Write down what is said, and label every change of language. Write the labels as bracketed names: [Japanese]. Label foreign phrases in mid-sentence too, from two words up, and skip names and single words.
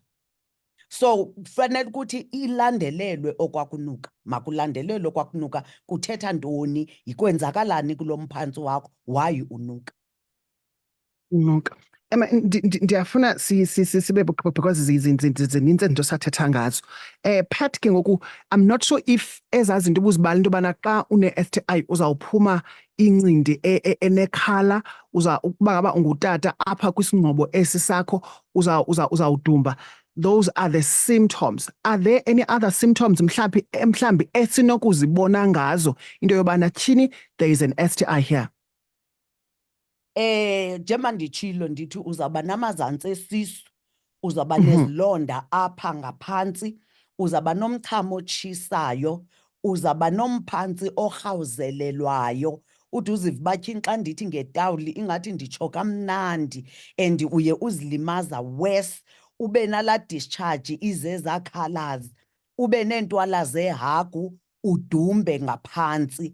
[Xhosa] So kufanele ukuthi ilandelelwe okwakunuka. Makulandelelwe okwakunuka kuthetha ntoni, yikwenzakalani kulo mphantsi wakho, why unuka. Unuka. Ndiyafuna sibe because zininzi izinto sathetha ngazo. Pat ke ngoku, [English] I'm not sure if [Xhosa] ezaa zinto ubuzibala into yobana xa une-STI uzawuphuma incindi enekhala, ukuba ngaba ungutata apha kwisingqobo esi sakho uzawudumba. [English] Those are the symptoms. Are there any other symptoms [Xhosa] mhlambi esinokuzibona ngazo into yobana tyhini [English] there is an STI here? [Xhosa] Njengoba nditshilo ndithi uzawuba namazantsi esisu, uzawuba nezilonda apha ngaphantsi, uzawuba nomchamo otshisayo, uzawuba nomphantsi orhawuzelelwayo, uthi uziva uba tyhini xa ndithi ngetawuli ingathi nditsho kamnandi, and uye uzilimaza worse, ube nalaa discharge izezaa colours, ube neentwala zehagu, udumbe ngaphantsi.